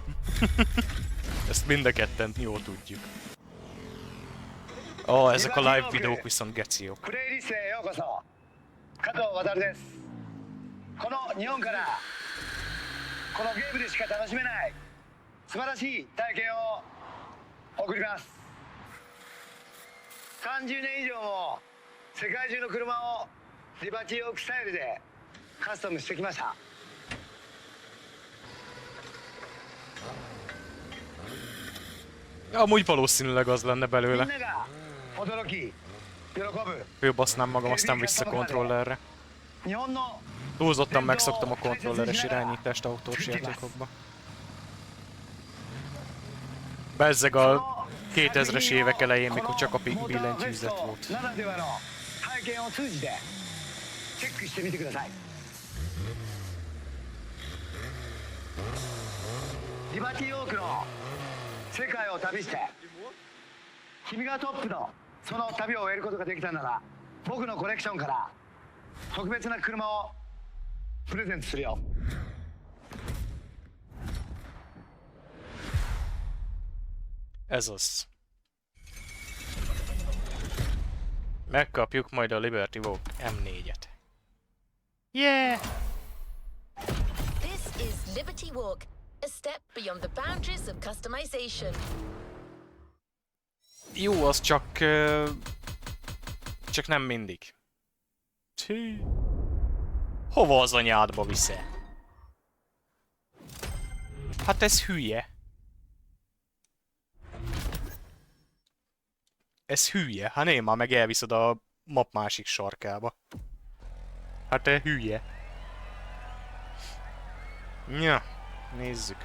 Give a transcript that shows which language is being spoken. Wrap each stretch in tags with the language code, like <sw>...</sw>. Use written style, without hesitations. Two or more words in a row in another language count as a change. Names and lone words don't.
<hu>Ezt mind a ketten jól tudjuk. Ó, ezek a live videók viszont geciok.</hu> <ja>プレイリストへようこそ加藤渡ですこの日本からこのゲームでしか楽しめない素晴らしい体験を送ります30年以上も世界中の車をリバティオークスタイルでカスタムしてきました</ja> <hu>Amúgy valószínűleg az lenne</hu> <ja>みん</ja> <hu>belőle.</hu> <ja>なが驚き喜ぶ</ja> <hu>Főbasznám magam, aztán vissza kontrollerre.</hu> <ja>日本の</ja> <hu>Túlzottan megszoktam a kontrolleres irányítást autós játékokba. Bezzeg a 2000-es évek elején, mikor csak a billentyűzet volt.</hu> <ja>ならではの体験を通じてチェックしてみてくださいリバティオークの世界を旅して君がトップのその旅を終えることができたなら僕のコレクションから特別な車をプレゼントするよ</ja> <hu>Ez az. Megkapjuk majd a Liberty Walk M4-et.</hu> <en>Yeah! This is Liberty Walk, a step beyond the boundaries of customization.</en> <hu>Jó, az csak... csak nem mindig. Tű. Hova az anyádba viszel? Hát ez hülye. Ez hülye. Hát én már meg elviszed a map másik sarkába. Hát te hülye. Ja, nézzük.</hu>